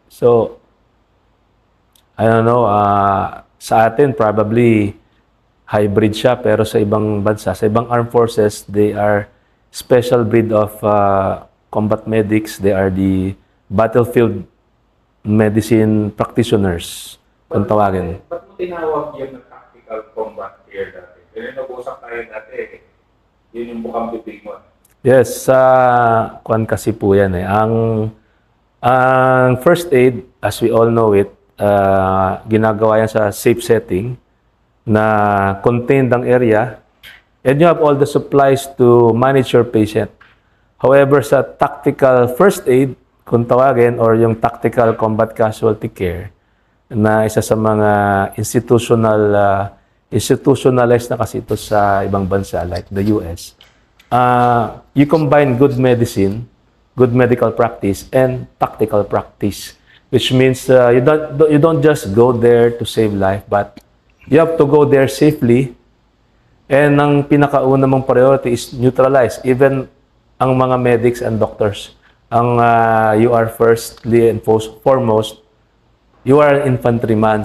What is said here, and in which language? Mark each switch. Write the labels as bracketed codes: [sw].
[en] So, I don't know, [tl] sa atin [en] probably hybrid [tl] siya pero sa ibang bansa, sa ibang [en] armed forces, they are special breed of combat medics. They are the battlefield medicine practitioners, [tl] kung tawagin. Ba't mo tinawag yun na tactical combat care dati? Pero nag-usap tayo dati, yun yung bukang bibig mo. Yes, kuwan kasi po yan eh. [en] Ang first aid, as we all know it, [tl] ginagawa yan sa [en] safe setting na contained ang area and you have all the supplies to manage your patient. However, sa tactical first aid, [tl] kung tawagin, [en] or yung tactical combat casualty care, [tl] na isa sa mga institutionalized na kasi ito sa ibang bansa like the US. [en] You combine good medicine, good medical practice, and tactical practice, which means you don't just go there to save life, but you have to go there safely. And [tl] ang pinakauna mong [en] priority is neutralize. Even ang mga medics and doctors, you are firstly and foremost, you are an infantryman.